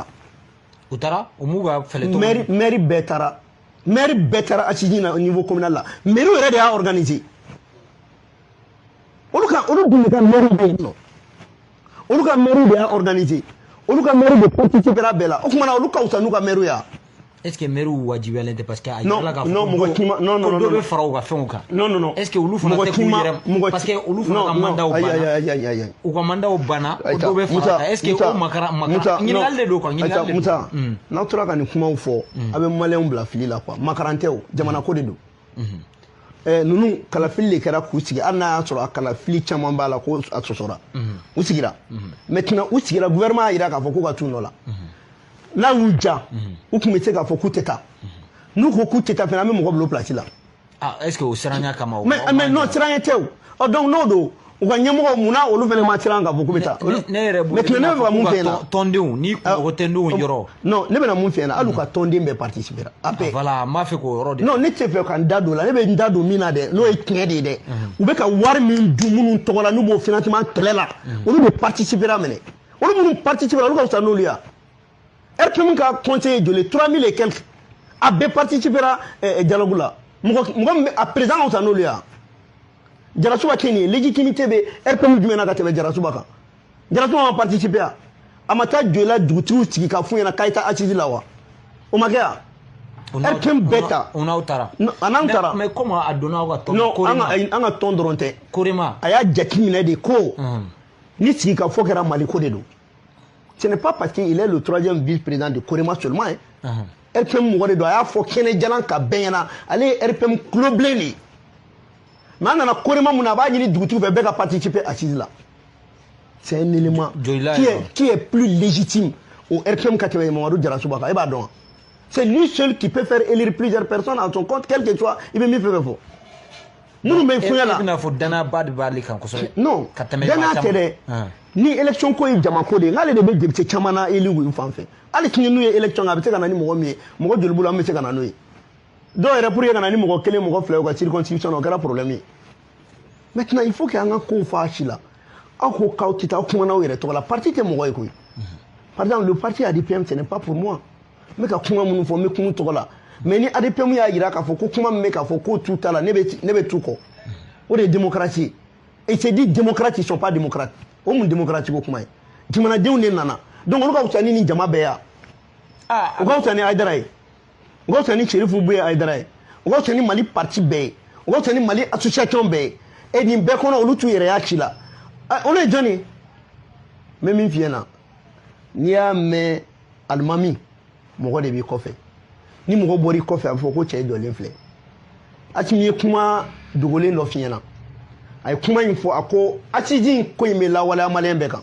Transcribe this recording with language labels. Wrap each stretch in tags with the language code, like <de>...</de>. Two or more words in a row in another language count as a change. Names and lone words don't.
<bm>u taara u m'u ka fɛlɛ tɔgɔ maire bɛɛ taara assise na</bm> <fr>au niveau communal</fr> <bm>la maire yɛrɛ de y'a organisé olu dun de ka maire bɛ yen nɔ olu ka maire de y'a organisé olu ka maire de participera bɛɛ la o tuma na olu ka wusa n'u ka maire ya</bm> <fr>est ce que</fr> <bm>maire wajibiyalen tɛ</bm> <fr>parce que</fr> <bm>a yirala k'a fɔ non mɔgɔ kima non dɔ bɛ fara u ka fɛnw kan non</bm> <fr>est ce que</fr> <bm>olu fana tɛ k'u yɛrɛ</bm> <fr>parce que</fr> <bm>olu fana ka mandaw banna u ka mandaw banna o dɔ bɛ fara kan</bm> <fr>est ce que</fr> <bm>o makara ɲininkali de don quoi ɲininkali de don Musa n'aw tora ka nin kumaw fɔ a bɛ maliyɛnw bila fili la quoi makaran tɛ o jamana ko de don ninnu kalafili de kɛra k'u sigi hali n'a y'a sɔrɔ a kalafili caman b'a la ko a sɔsɔra u sigira maintenant u sigira gouvernement y'a jira k'a fɔ k'u ka t'u nɔ la n'a y'u ja u tun bɛ se k'a fɔ k'u tɛ taa n'u ko k'u tɛ taa fana an bɛ mɔgɔ bila o place la</bm> <fr>est ce que</fr> <bm>o siranya kama</bm> <fr>mais non</fr> <bm>siranya tɛ o donc n'o don u ka ɲɛmɔgɔ munna olu fana ma siran k'a fɔ k'u bɛ taa ne yɛrɛ bolo ne bɛ ka mun f'i ɲɛna tɔndenw ni mɔgɔ tɛndenw yɔrɔ non ne bɛna mun f'i ɲɛna hali u ka tɔnden bɛɛ participer a bɛɛ voilà n b'a fɛ k'o yɔrɔ de non ne tɛ fɛ ka n da don o la ne bɛ n da don min na dɛ n'o ye tiɲɛ de ye dɛ u bɛ ka wari min dun minnu tɔgɔ la n'u b'o financement kɛlɛ la olu de participer a minɛ olu minnu participer olu ka fisa n'olu ye RPM ka conseiller joli 3000</bm> <fr>et quelques</fr> <bm>a bɛɛ participer dialogue la mɔgɔ min bɛ a président ka fisa n'olu ye Jarasuba kɛ nin ye légitimité bɛ RPM jumɛn na ka tɛmɛ Jarasuba kan Jarasuba ma participer a ma taa joli la dugutigiw sigi ka f'u ɲɛna k'a ye taa assise la wa o ma kɛ wa RPM bɛɛ ta o n'aw taara a n'an taara</bm> <fr>mais comme</fr> <bm>a donna aw ka tɔn non an ka tɔn dɔrɔn tɛ Korema a y'a jateminɛ de ko ni sigi ka fɔ kɛra Mali ko de don</bm> <fr>ce n'est pas parce qu'il est le 3e vice-président de Korema seulement</fr> <bm>RPM mɔgɔ de don a y'a fɔ kɛnɛ jalan ka bɛɛ ɲɛna ale ye RPM kulo bilen de mais an nana Korema mun na a b'a ɲini dugutigiw fɛ bɛɛ ka participer assise la</bm> <fr>c'est un élément qui est plus légitime au RPM</fr> <bm>ka tɛmɛ Mamadou Jarasuba kan e b'a dɔn wa</bm> <fr>c'est lui seul qui peut faire élire plusieurs personnes à son compte quel que soit</fr> <bm>i bɛ min fɛ fɔ minnu bɛ fɔɲɛ la e bɛna fɔ danaba de b'ale kan kosɛbɛ non danaya tɛ dɛ ni élection ko ye jama ko de ye n'ale de bɛ député caman na élu u fan fɛ hali sini n'u ye élection a bɛ se ka na ni mɔgɔ min ye mɔgɔ joli bolo an bɛ se ka na n'o ye dɔw yɛrɛ</bm> <fr>pour que</fr> <bm>ka na ni mɔgɔ kelen mɔgɔ fila u ka circonscription o kɛra problème ye</bm> <fr>maintenant il faut que</fr> <bm>an ka kow fɔ a si la aw ko k'aw tɛ taa aw kumana aw yɛrɛ tɔgɔ la parti tɛ mɔgɔ ye koyi</bm> <fr>par exemple le parti ADPM ce n'est pas pour moi</fr> <bm>n bɛ ka kuma minnu fɔ n bɛ kun tɔgɔ la mais ni ADPM y'a jira k'a fɔ ko kuma min bɛ k'a fɔ k'o t'u ta la ne bɛ t'u kɔ o de ye démocratie</bm> <fr>et c'est dit démocrates ils sont pas démocrates</fr> <bm>o mun démocratie ko kuma ye jamanadenw de nana donc olu ka wusa ni nin jama bɛɛ ya o ka wusa ni Aïdara ye o ka wusa ni Sherifu Buye Aïdara ye o ka wusa ni Mali parti bɛɛ ye o ka wusa ni Mali association bɛɛ ye et nin bɛɛ kɔnɔ olu t'u yɛrɛ y'a ci la olu ye jɔn ye n bɛ min f'i ɲɛna n'i y'a mɛn alimami mɔgɔ de b'i kɔfɛ ni mɔgɔ bɔr'i kɔfɛ a bɛ fɔ ko cɛ jɔlen filɛ Asimi ye kuma dogolen dɔ f'i ɲɛna a ye kuma in fɔ a ko assise in ko in bɛ lawaleya maliyɛn bɛɛ kan</bm>